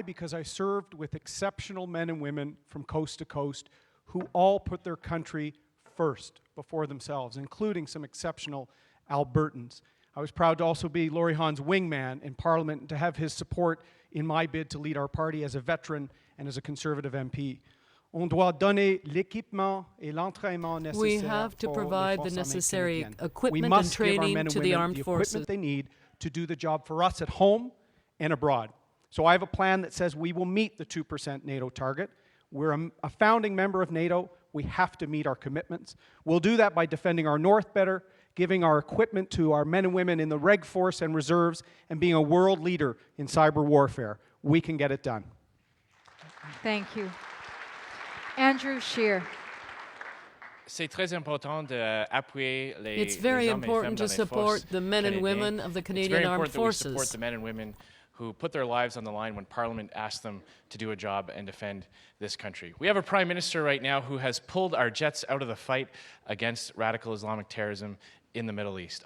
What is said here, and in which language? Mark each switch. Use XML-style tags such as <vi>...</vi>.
<en>Because I served with exceptional men and women from coast to coast who all put their country first before themselves, including some exceptional Albertans. I was proud to also be Laurie Hahn's wingman in Parliament and to have his support in my bid to lead our party as a veteran and as a Conservative MP.</en> <fr>On doit donner l'équipement et l'entraînement nécessaires.</fr> <en>We have to provide the necessary equipment and training to the armed forces. Equipment they need to do the job for us at home and abroad. So I have a plan that says we will meet the 2% NATO target. We're a founding member of NATO. We have to meet our commitments. We'll do that by defending our north better, giving our equipment to our men and women in the Reg Force and reserves, and being a world leader in cyber warfare. We can get it done. Thank you. Andrew Scheer.</en> <fr>C'est très important d'appuyer les</fr> <en>It's very</en> <fr>hommes et</fr> <en>important to</en> <fr>dans les forces</fr> <en>support the men and women of the Canadian Armed Forces. It's very important that we support the men and women who put their lives on the line when Parliament asks them to do a job and defend this country. We have a Prime Minister right now who has pulled our jets out of the fight against radical Islamic terrorism in the Middle East.</en>